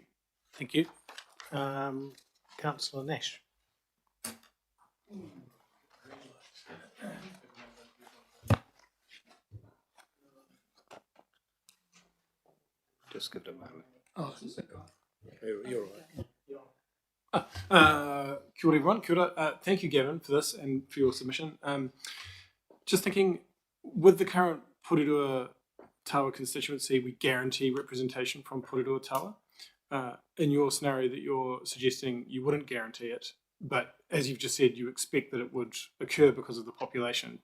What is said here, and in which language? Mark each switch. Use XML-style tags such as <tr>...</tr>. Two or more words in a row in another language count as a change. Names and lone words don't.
<en>Thank you. Councillor Nash. Just give it a moment. Oh, You're all right.</en> <mi>Kia ora everyone. Kia ora.</mi> <en>Thank you, Gavin, for this and for your submission. Just thinking, with the current Porirua Tawa constituency, we guarantee representation from Porirua Tawa. In your scenario that you're suggesting, you wouldn't guarantee it, but as you've just said, you expect that it would occur because of the population.</en>